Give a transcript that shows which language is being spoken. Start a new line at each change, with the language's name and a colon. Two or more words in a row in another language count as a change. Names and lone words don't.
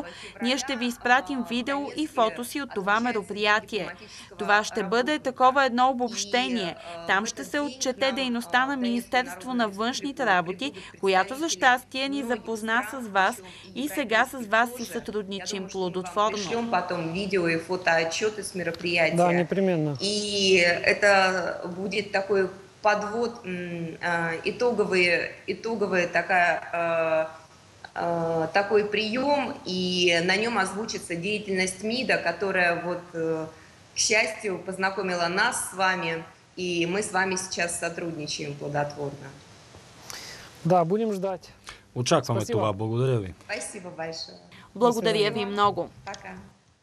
Bulgarian: Ние ще ви изпратим видео и фотоси от това мероприятие. Това ще бъде такова едно обобщение. Там ще се отчете дейността на Министерство на външните работи, която за щастие ни запозна с вас и сега с вас си сътрудничим плодотворно.
Russian: Да, непременно. И это будет такой подвод, итоговая такая такой прием, и на нем озвучится деятельность МИДа, которая, вот, к счастью, познакомила нас с вами, и мы с вами сейчас сотрудничаем плодотворно. Да, будем ждать.
Bulgarian: Очакваме това. Благодаря ви.
Russian: Спасибо большое.
Bulgarian: Благодаря ви много.
Russian: Пока.